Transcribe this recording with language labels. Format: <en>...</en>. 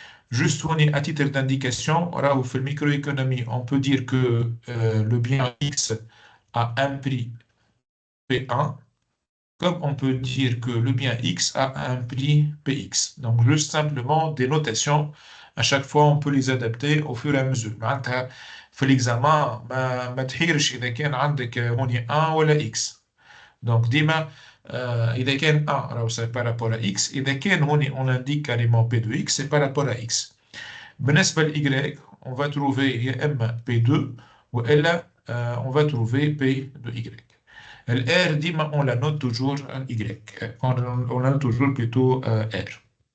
<fr>Juste à titre d'indication, là où fait microéconomie, on peut dire que le bien X a un prix P1, comme on peut dire que le bien X a un prix Px. Donc, juste simplement des notations. À chaque fois, on peut les adapter au fur et à mesure.</fr> <ar>معناتها في</ar> <fr>l'examen,</fr> <ar>ما تحيرش إذا كان عندك هوني 1 ولا X.</ar> <fr>Donc,</fr> <ar>ديما إذا كان</ar> <fr>1</fr> <ar>راهو</ar> <fr>c'est par rapport à X.</fr> <ar>إذا كان هوني</ar> <fr>on indique carrément P de X, c'est par rapport à X.</fr> <ar>بالنسبة ل Y,</ar> <fr>on va trouver</fr> <ar>يا إما P2 وإلا on va trouver P de Y.</ar> <fr>Le R, ديما, on la note toujours Y. On la note toujours plutôt R.</fr>